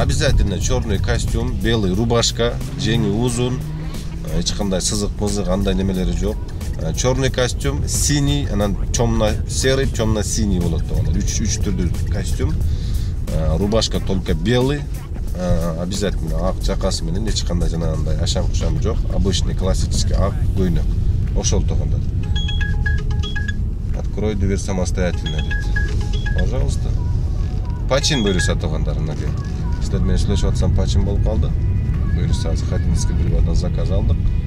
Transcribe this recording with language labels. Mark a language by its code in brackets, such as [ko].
[ru] Обязательно черный костюм, белый рубашка, [ky] жеңи узун, эч кандай сызык-мызык андай немелери жок. [ru] Черный костюм, синий, [ky] анан [ru] темно-серый, темно-синий [ky] болот туугандар. 3 түрдүү костюм. [ru] Рубашка только белый. [ky] Обязательно ак жакасы менен эч кандай жанагындай ашам-кушам жок. [ru] Обычный классический [ky] ак көйнөк. Ошол туугандар. [ru] Открой дверь самостоятельно, [ky] дейт. [ru] Пожалуйста. [ky] Почин буюрса туугандар, мынакей. Силер менен сүйлөшүп атсам почин болуп калды. Буюрса Захатинский бульвардан заказ алдык.